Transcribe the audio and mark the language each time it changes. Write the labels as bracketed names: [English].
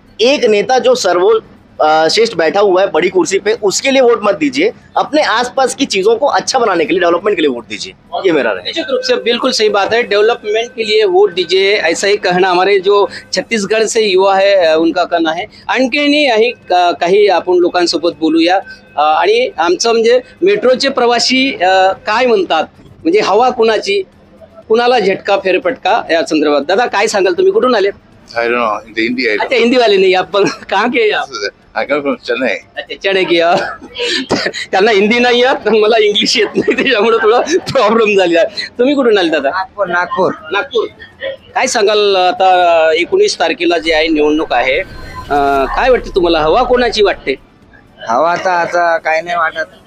[Hindi] एक नेता जो सर्वश्रेष्ठ बैठा हुआ है बड़ी कुर्सी पे, उसके लिए वोट मत दीजिए, अपने आसपास की चीजों को अच्छा बनाने के लिए, डेवलपमेंट के लिए वोट दीजिए। ये मेरा राय है। निश्चित रूप से बिल्कुल सही बात है, डेव्हलपमेंट के लिए वोट दीजिए, ऐसा ही कहना हमारे जो छत्तीसगड से युवा है उनका [Marathi] कहणं आहे. आणखीनही काही आपण लोकांसोबत बोलूया. आणि आमचं म्हणजे मेट्रोचे प्रवासी काय म्हणतात, म्हणजे हवा कुणाची, कुणाला झटका फेरफटका या संदर्भात. दादा काय सांगाल, तुम्ही कुठून आले? [English] I don't know. In the India, I [Hindi] अच्छा, हिंदी वाले नहीं, आप कहाँ के आप? [English] I come from Chennai. [Hindi] अच्छा, चेन्नई की. [Marathi] त्यांना हिंदी नाही येत, मला इंग्लिश येत नाही, त्याच्यामुळे थोडा प्रॉब्लेम झालेला आहे. तुम्ही कुठून आले दादा? नागपूर नागपूर. नागपूर. काय सांगाल, आता 19 तारखेला जे आहे निवडणूक आहे, काय वाटते तुम्हाला, हवा कोणाची वाटते? हवा तर आता काही नाही वाटत.